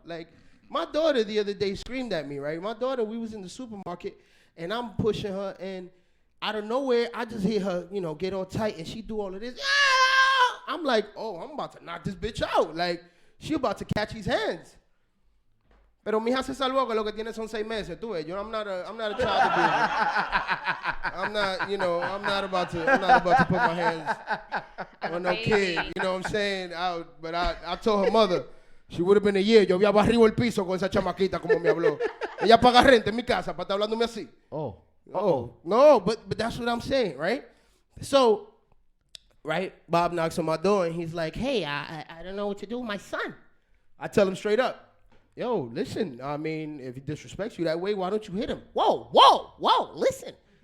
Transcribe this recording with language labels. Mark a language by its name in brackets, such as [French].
[English] Like, my daughter the other day screamed at me, right? My daughter, we was in the supermarket, and I'm pushing her, and out of nowhere, I just hear her, get all tight, and she do all of this. Ah! I'm like, oh, I'm about to knock this bitch out. Like, she about to catch his hands. [Spanish] Pero mi hija se salvó, que lo que tiene son 6 meses. Tú ves, [English] I'm not a child abuser. I'm not about to put my hands on no kid. You know what I'm saying? But I told her mother, she would have been a year. [Spanish] Yo había barrido el piso con esa chamaquita como me habló. Ella paga renta en mi casa para estar hablándome así. [English] Oh, no, but that's what I'm saying, right? So, right, Bob knocks on my door and he's like, hey, I don't know what to do with my son. I tell him straight up, yo, listen, I mean, if he disrespects you that way, why don't you hit him? Whoa, listen.